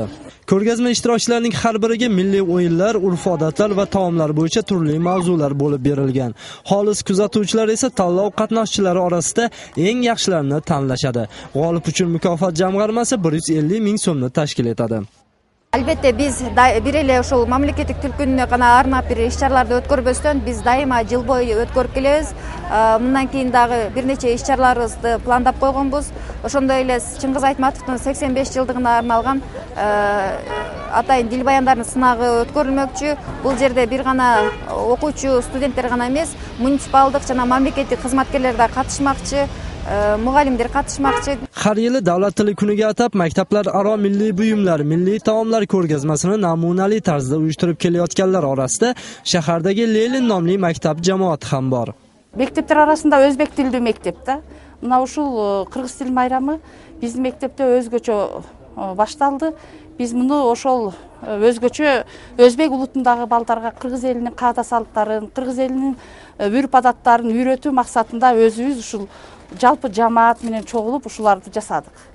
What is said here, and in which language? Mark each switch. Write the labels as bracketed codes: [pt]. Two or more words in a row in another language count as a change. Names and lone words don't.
[uz] Ko'rgazma ishtirokchilarining har biriga milliy o'yinlar, urf-odatlar va taomlar bo'yicha turli mavzular bo'lib berilgan. Xolis kuzatuvchilar esa tanlov qatnashchilari orasida eng yaxshilarini tanlashadi. G'olib uchun mukofot jamg'armasi 150 ming so'mni tashkil etadi. [ky] Албетте биз бир эле ошол мамлекеттик тил күнүнө гана арнап бир иш-чараларды өткөрбөстөн биз дайыма жыл бою өткөрүп келебиз. Мындан кийин дагы бир нече иш-чараларыбызды пландап койгонбуз. Ошондой эле Чыңгыз Айтматовдун 85 жылдыгына арналган атайын дил баяндарын сынагы өткөрүлмөкчү. Бул жерде бир гана окуучу, студенттер гана эмес, муниципалдык жана мамлекеттик кызматкерлер да катышмакчы. Мугалимдер катышмакчы. [uz] Har yili Davlat tili kuniga atab maktablar aro milliy buyumlar, milliy taomlar ko'rgazmasini namunali tarzda uyushtirib kelayotganlar orasida shahardagi Lenin nomli maktab jamoati ham bor. [ky] Mектептер арасында өзбек тилдүү мектеп да. Мына ушул кыргыз тил майрамы биздин мектепте өзгөчө башталды. Биз муну ошол өзгөчө өзбек улутундагы балдарга кыргыз элинин каада салттарын, кыргыз элинин үрп-адаттарын үйрөтүү максатында өзүбүз ушул жалпы жамаат менен чогулуп ушуларды жасадык.